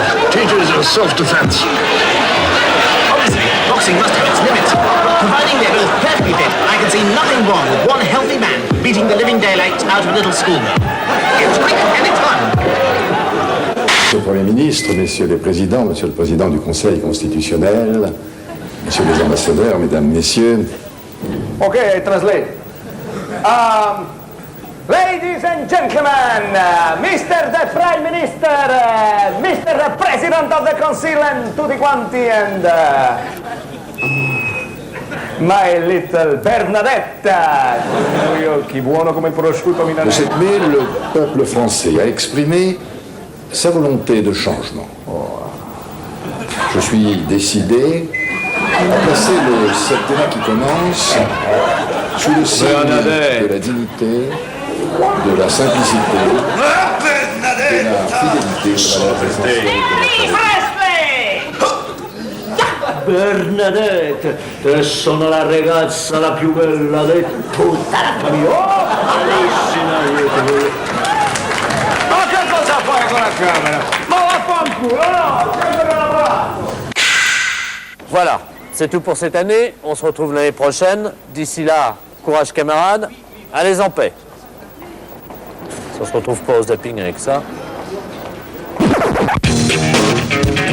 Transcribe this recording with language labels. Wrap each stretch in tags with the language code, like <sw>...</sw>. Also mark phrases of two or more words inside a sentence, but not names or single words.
<en>Teaches us self-defense. Obviously, boxing must have its limits. Providing they're both perfectly fit, I can see nothing wrong with one healthy man beating the living daylight out of a little schoolgirl. It's quick and it's fun.</en> <fr>Monsieur le Premier ministre, Messieurs les Présidents, Monsieur le Président du Conseil constitutionnel, Messieurs les ambassadeurs, Mesdames, Messieurs.</fr> <en>Okay, translate. Ladies and gentlemen, Mr. the Prime Minister, Mr. the President of the Council and</en> <it>tutti quanti,</it> <en>and my little Bernadetta.</en> <it>Che buono come il prosciutto milanese.</it> <fr>Le 7 mai, le peuple français a exprimé sa volonté de changement. Je suis décidé à placer le septennat qui commence sous le signe de la dignité, de la simplicité, de la fidélité</fr> <it>Bernadette, te sono la ragazza la più bella di tutta la famiglia. Oh,</it> <fr>Voilà, c'est tout pour cette année. On se retrouve l'année prochaine. D'ici là, courage camarades, allez en paix. Si on se retrouve pas au zapping avec ça.</fr>